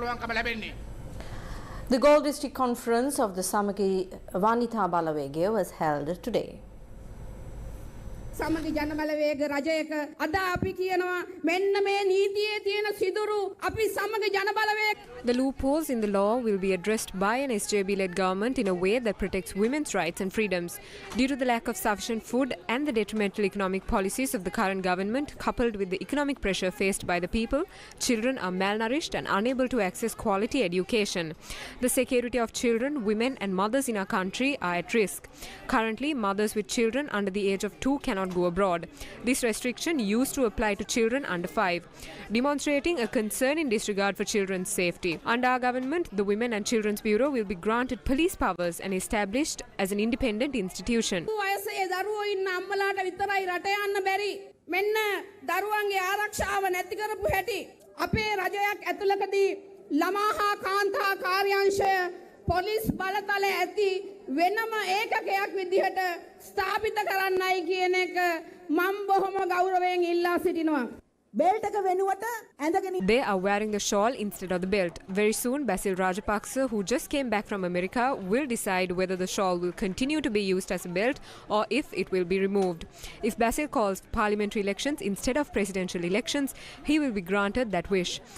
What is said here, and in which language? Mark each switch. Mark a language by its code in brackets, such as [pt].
[en] The Gold District Conference of the Samagi Vanitha Balawege was held today. [si] සමගි ජනබලවේග රජයක අද අපි කියනවා මෙන්න මේ නීතියේ තියෙන සිදුරු අපි සමගි ජනබලවේග. [en] The loopholes in the law will be addressed by an SJB-led government in a way that protects women's rights and freedoms. Due to the lack of sufficient food and the detrimental economic policies of the current government, coupled with the economic pressure faced by the people, children are malnourished and unable to access quality education. The security of children, women and mothers in our country are at risk. Currently, mothers with children under the age of 2 cannot go abroad. This restriction used to apply to children under 5, demonstrating a concern in disregard for children's safety. Under our government, the Women and Children's Bureau will be granted police powers and established as an independent institution. [si] වයසේ දරුවෝ ඉන්න අම්මලාට විතරයි රට යන්න බැරි. මෙන්න දරුවන්ගේ ආරක්ෂාව නැති කරපු හැටි අපේ රජයක් ඇතුළතදී ළමා හා කාන්තා කාර්යාංශය පොලිස් බලතල ඇති වෙනම ඒකකයක් විදිහට ස්ථාපිත කරන්නයි කියන එක මම බොහොම ගෞරවයෙන් ඉල්ලා සිටිනවා. [en] They are wearing the shawl instead of the belt. Very soon, Basil Rajapaksa, who just came back from America, will decide whether the shawl will continue to be used as a belt or if it will be removed. If Basil calls parliamentary elections instead of presidential elections, he will be granted that wish.